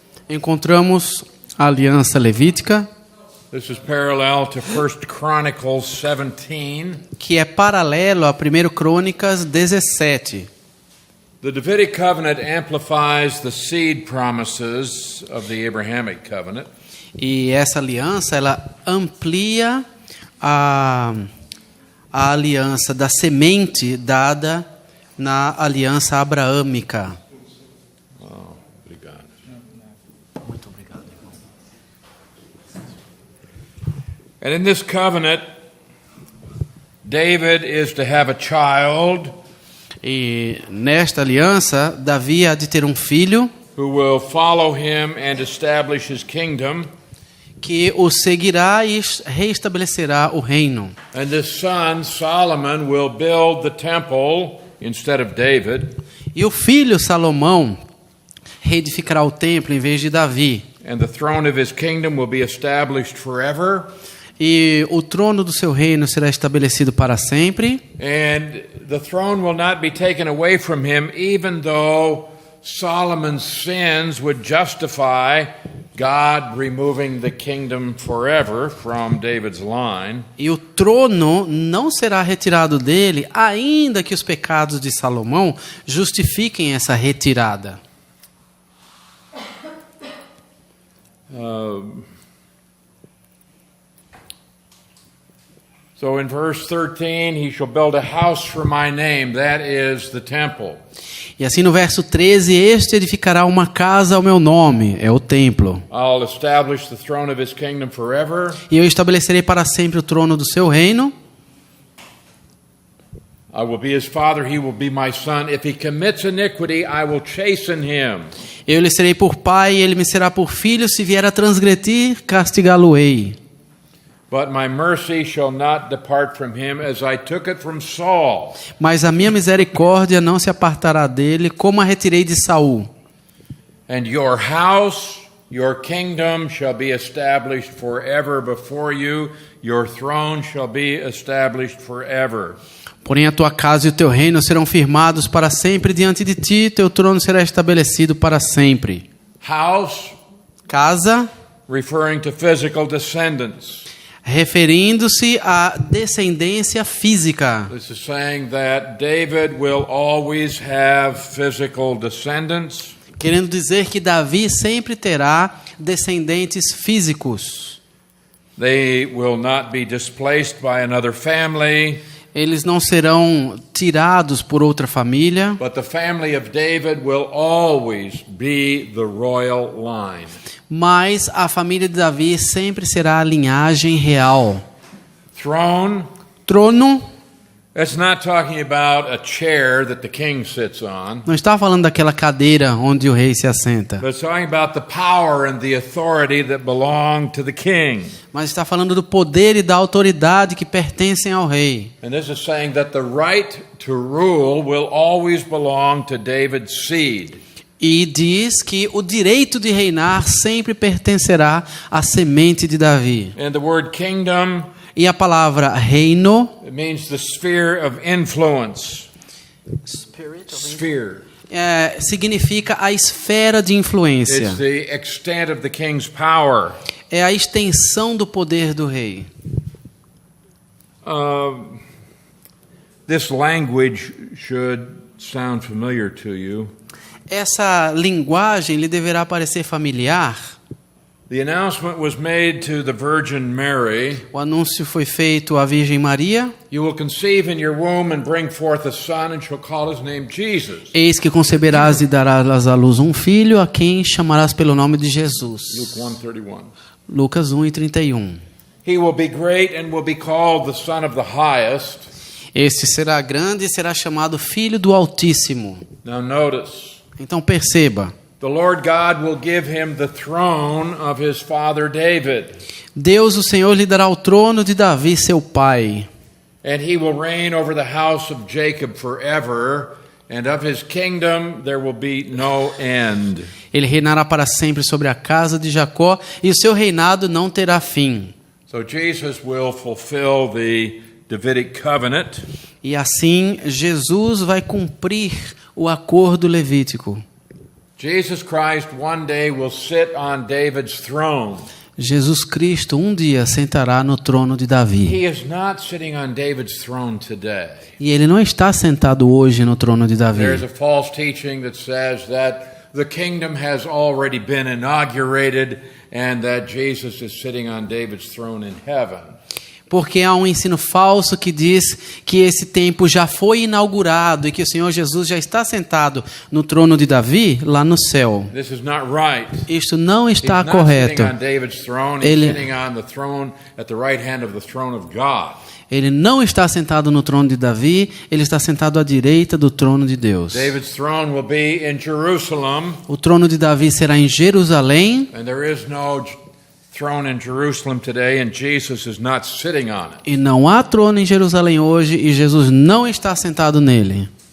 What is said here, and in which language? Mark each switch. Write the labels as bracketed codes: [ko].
[pt] encontramos a aliança levítica, [en] This is parallel to 1 Chronicles 17. [pt] que é paralelo a 1 Crônicas 17. [en] The Davidic covenant amplifies the seed promises of the Abrahamic covenant. [pt] E essa aliança, ela amplia a aliança da semente dada na aliança abraâmica. Obrigado. Muito obrigado, irmão. [en] And in this covenant, David is to have a child [pt] E nesta aliança, Davi há de ter um filho [en] who will follow him and establish his kingdom. [pt] que o seguirá e reestabelecerá o reino. [en] And this son, Solomon, will build the temple instead of David. [pt] E o filho Salomão reedificará o templo em vez de Davi. [en] And the throne of his kingdom will be established forever. [pt] E o trono do seu reino será estabelecido para sempre. [en] And the throne will not be taken away from him, even though Solomon's sins would justify God removing the kingdom forever from David's line. [pt] E o trono não será retirado dele, ainda que os pecados de Salomão justifiquem essa retirada. [en] So in verse 13, he shall build a house for my name, that is the temple. [pt] E assim no verso 13, este edificará uma casa ao meu nome, é o templo. [en] I'll establish the throne of his kingdom forever. [pt] E eu estabelecerei para sempre o trono do seu reino. [en] I will be his father, he will be my son. If he commits iniquity, I will chasten him. [pt] Eu lhe serei por pai e ele me será por filho. Se vier a transgredir, castigá-lo-ei. [en] But my mercy shall not depart from him, as I took it from Saul. [pt] Mas a minha misericórdia não se apartará dele, como a retirei de Saul. [en] And your house, your kingdom shall be established forever before you. Your throne shall be established forever. [pt] Porém a tua casa e o teu reino serão firmados para sempre diante de ti, teu trono será estabelecido para sempre. [en] House, [pt] Casa, [en] referring to physical descendants. [pt] referindo-se à descendência física. [en] This is saying that David will always have physical descendants. [pt] Querendo dizer que Davi sempre terá descendentes físicos. [en] They will not be displaced by another family. [pt] Eles não serão tirados por outra família, [en] But the family of David will always be the royal line. [pt] mas a família de Davi sempre será a linhagem real. [en] Throne, [pt] Trono, [en] that's not talking about a chair that the king sits on. [pt] não está falando daquela cadeira onde o rei se assenta, [en] But it's talking about the power and the authority that belong to the king. [pt] mas está falando do poder e da autoridade que pertencem ao rei. [en] And this is saying that the right to rule will always belong to David's seed. [pt] E diz que o direito de reinar sempre pertencerá à semente de Davi. [en] And the word kingdom, [pt] E a palavra reino [en] it means the sphere of influence. Sphere. [pt] significa a esfera de influência. [en] It's the extent of the king's power. [pt] É a extensão do poder do rei. [en] This language should sound familiar to you. [pt] Essa linguagem lhe deverá parecer familiar. [en] The announcement was made to the Virgin Mary. [pt] O anúncio foi feito à Virgem Maria. [en] You will conceive in your womb and bring forth a son and shall call his name Jesus. [pt] Eis que conceberás e darás à luz um filho, a quem chamarás pelo nome de Jesus. [en] Luke 1:31. [pt] Lucas 1:31. [en] He will be great and will be called the Son of the Highest. [pt] Este será grande e será chamado Filho do Altíssimo. [en] Now notice, [pt] Então perceba, [en] the Lord God will give him the throne of his father David, [pt] Deus, o Senhor, lhe dará o trono de Davi, seu pai. [en] and he will reign over the house of Jacob forever, and of his kingdom there will be no end. [pt] Ele reinará para sempre sobre a casa de Jacó, e o seu reinado não terá fim. [en] So Jesus will fulfill the Davidic covenant. [pt] E assim Jesus vai cumprir o acordo levítico. [en] Jesus Christ one day will sit on David's throne. [pt] Jesus Cristo um dia sentará no trono de Davi. [en] He is not sitting on David's throne today. [pt] E ele não está sentado hoje no trono de Davi. [en] There's a false teaching that says that the kingdom has already been inaugurated and that Jesus is sitting on David's throne in heaven. [pt] Porque há um ensino falso que diz que esse tempo já foi inaugurado e que o Senhor Jesus já está sentado no trono de Davi lá no céu. [en] This is not right. [pt] Isto não está [en] He's not [pt] correto. [en] sitting on David's throne, he's [pt] Ele- [en] sitting on the throne at the right hand of the throne of God. [pt] Ele não está sentado no trono de Davi, ele está sentado à direita do trono de Deus. [en] David's throne will be in Jerusalem, [pt] O trono de Davi será em Jerusalém [en] and there is no throne in Jerusalem today, and Jesus is not sitting on it. [pt] e não há trono em Jerusalém hoje e Jesus não está sentado nele.